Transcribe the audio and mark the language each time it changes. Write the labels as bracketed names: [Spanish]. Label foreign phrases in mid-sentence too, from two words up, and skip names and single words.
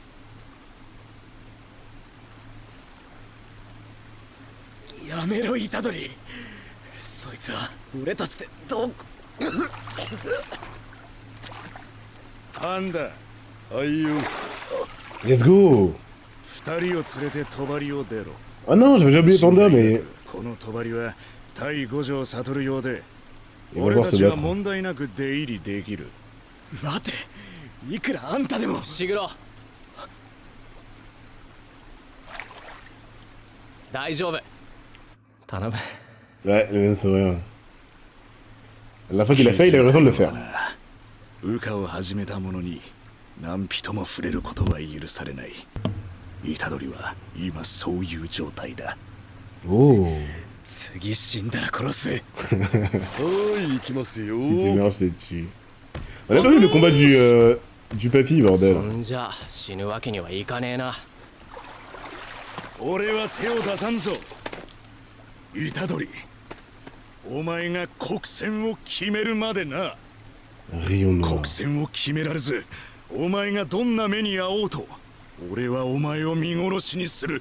[Japanese] やめろ、虎杖。そいつは俺たちでどうなんだ、あいよ。 [English] Let's go. [Japanese] 二人を連れて帳を出ろ。 [French] Ah non, j'avais déjà oublié Panda, mais [Japanese] この帳は対五条悟用で、 [French] il va [Japanese] 俺 [French] voir [Japanese] た [French] se [Japanese] ちは [French] battre. [Japanese] 問題なく出入りできる。待て、いくらあんたでも。シグロ、大丈夫、頼む。 [French] Ouais, le même sourire. La fois qu'il a fait, il a eu raison de le faire. [Japanese] 羽化を始めた者に何人も触れることは許されない。虎杖は今そういう状態だ。 Oh. 次死んだら殺す。はい行きますよ。 [French] Si tu meurs, je les tue. On a pas vu le combat du papy, [Japanese] そ [French] bordel. [Japanese] んじゃ死ぬわけにはいかねえな。俺は手を出さんぞ。虎杖、お前が国戦を決めるまでな。 [French] Rayon noir. [Japanese] 国戦を決められず、お前がどんな目に遭おうと、俺はお前を見殺しにする。